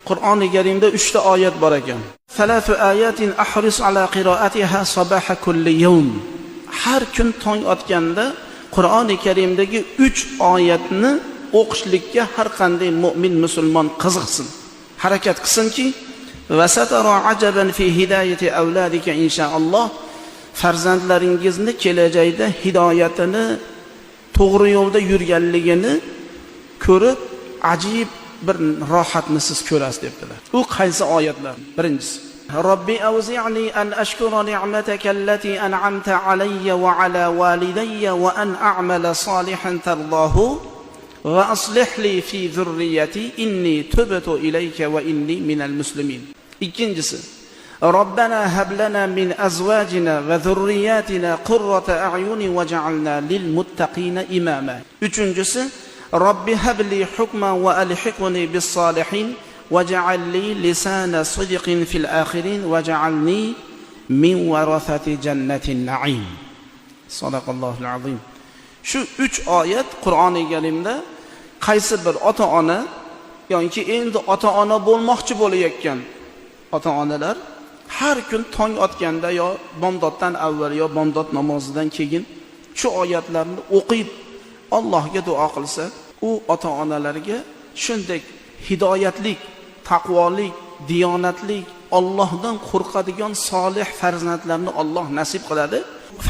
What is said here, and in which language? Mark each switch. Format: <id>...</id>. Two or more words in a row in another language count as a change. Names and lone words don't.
<uz>Qur'oni Karimda 3 ta oyat bor ekan.</uz> <ar>ثلاث آيات احرص على قراءتها صباح كل يوم.</ar> <uz>Har kun tong otganda Qur'oni Karimdagi 3 oyatni o'qishlikka har qanday mu'min musulmon qiziqsin, harakat qilsinki,</uz> <ar>وسترى عجبا في هداية أولادك إن شاء الله.</ar> <uz>Farzandlaringizni kelajakda hidoyatini, to'g'ri yo'lda yurganligini ko'rib, ajib bir rohatni siz ko'rasiz debdilar. U qaysi oyatlar?</uz> <ar>Birinchisi: رب أوزعني أن أشكر نعمتك التي أنعمت علي وعلى والدي وأن أعمل صالحا ترضاه وأصلح لي في ذريتي إني تبت إليك وإني من المسلمين. Ikkinchisi: ربنا هب لنا من أزواجنا وذرياتنا قرة أعين واجعلنا للمتقين إماما. Uchinchisi: رب هب لي حكما وألحقني بالصالحين واجعل لي لسان صدق في الآخرين واجعلني من ورثة جنة النعيم. صدق الله العظيم.</ar> <uz>Shu 3 oyat Qur'oni Karimda qaysi bir ota-ona yoki endi ota-ona bo'lmoqchi bo'layotgan ota-onalar har kun tong otganda yo bomdoddan avval yo bomdod namozidan keyin shu oyatlarni o'qib Allohga duo qilsa, u ota-onalarga shunday hidoyatlik, taqvolik, diyonatlik, Allohdan qo'rqadigan solih farzandlarni Alloh nasib qiladi.</uz>